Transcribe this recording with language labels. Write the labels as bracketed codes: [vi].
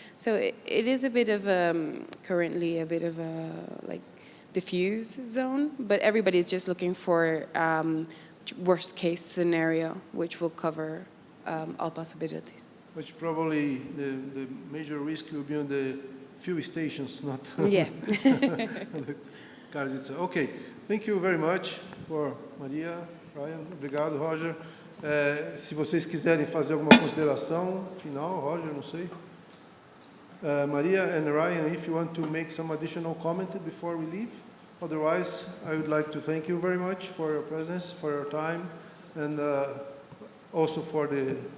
[en] So it is a bit of currently a bit of a like diffuse zone, but everybody's just looking for worst case scenario, which will cover all possibilities. Which probably the major risk will be on the fuel stations, not Yeah. on the cars itself. Okay, thank you very much for Maria, Ryan. [pt] Obrigado, Roger. Se vocês quiserem fazer alguma consideração final, Roger, não sei. [en] Maria and Ryan, if you want to make some additional comment before we leave. Otherwise, I would like to thank you very much for your presence, for your time, and also for the...